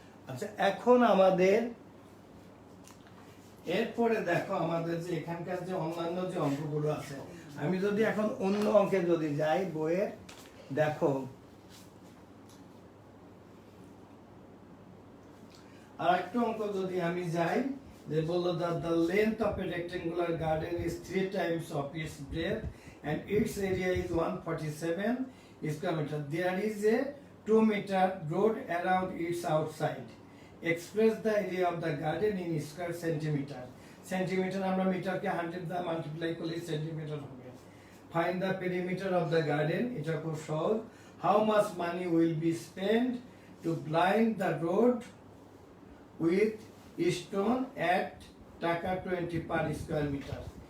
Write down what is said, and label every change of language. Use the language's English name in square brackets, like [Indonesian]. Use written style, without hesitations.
[Bangla] আচ্ছা এখন আমাদের এরপরে দেখো, আমাদের যে এখানকার যে অন্যান্য যে অঙ্কগুলো আছে, আমি যদি এখন অন্য অঙ্কে যদি যাই বইয়ে, দেখো আর একটা অঙ্ক যদি আমি যাই, যে বললো [English] the length of a rectangular garden is 3 times of its breadth and its area is 147 square meter. There is a 2 meter road around its outside. Express the area of the garden in square centimeter. [Bangla] Centimeter আমরা মিটারকে 100 দ্বারা multiply করলে centimetre হবে। [English] Find the perimeter of the garden. [Bangla] এটা খুব সহজ। [English] How much money will be spent to blind the road with stone at taka 20 per square meter?